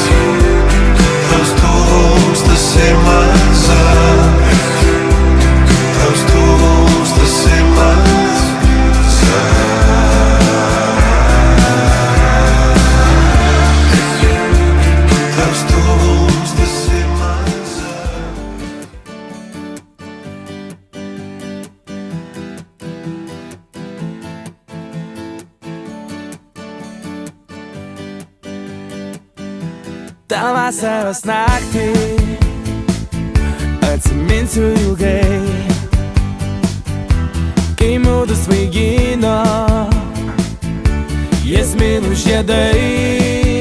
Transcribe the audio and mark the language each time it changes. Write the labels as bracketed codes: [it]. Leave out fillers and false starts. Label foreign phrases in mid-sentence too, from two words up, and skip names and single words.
[lv] Tavs tuvums, tas ir mans zelts. Tavs tuvums, tas ir mans zelts. Tavs tuvums, tas ir mans zelts. [lt] tą vasaros naktį atsiminsiu ilgai, kai mudu svaigino jazminų žiedai.